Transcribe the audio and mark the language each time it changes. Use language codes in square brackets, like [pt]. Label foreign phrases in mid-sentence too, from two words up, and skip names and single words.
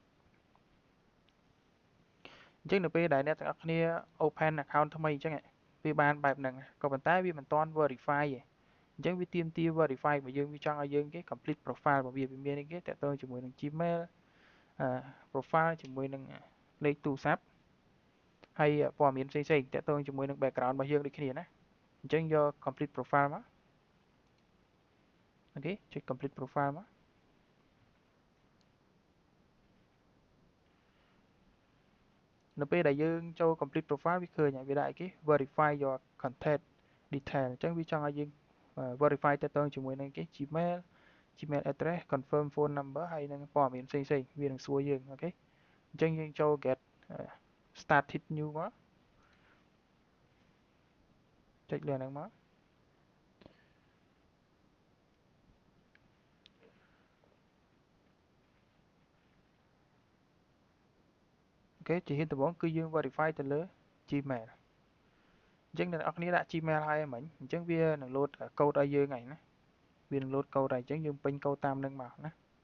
[km] អញ្ចឹងនៅពេលដែលអ្នកទាំងអស់គ្នា [en] open account [km] ថ្មីអញ្ចឹងវាបានបែបហ្នឹងក៏ប៉ុន្តែវាមិនទាន់ verify ទេអញ្ចឹងវាទាមទារ verify របស់យើងវាចង់ឲ្យយើងគេ [en] complete profile [km] របស់វាមានអីគេតាក់ទងជាមួយនឹង Gmail profile ជាមួយនឹងលេខទូរស័ព្ទហើយព័ត៌មានផ្សេងៗតាក់ទងជាមួយនឹង background របស់យើងដូចគ្នាណាអញ្ចឹងយក [en] complete profile [km] មក អូខេចុច [en] complete profile [km] មកនៅពេលដែលយើងចូល [en] complete profile [km] វាឃើញហើយវាដាក់អីគេ [en] verify your contact detail [km] អញ្ចឹងវាចង់ឲ្យយើង verify តាក់ទងជាមួយនឹងគេ [en] Gmail address confirm phone number [km] ហើយនឹងព័ត៌មានផ្សេងៗវានឹងសួរយើងអូខេអញ្ចឹងយើងចូល [en] get started new [km] មកចុចលើហ្នឹងមក អូខេជាហ៊ានដំបូងគឺយើង verify ទៅលើ Gmail អញ្ចឹងអ្នកនរគ្នាដាក់ Gmail ហើយហ្មងអញ្ចឹងវានឹង [en] load code [km] ឲ្យយើងហើយណាវានឹង [en] load code [km] ហើយអញ្ចឹងយើងពេញ code តាមនឹងមកណា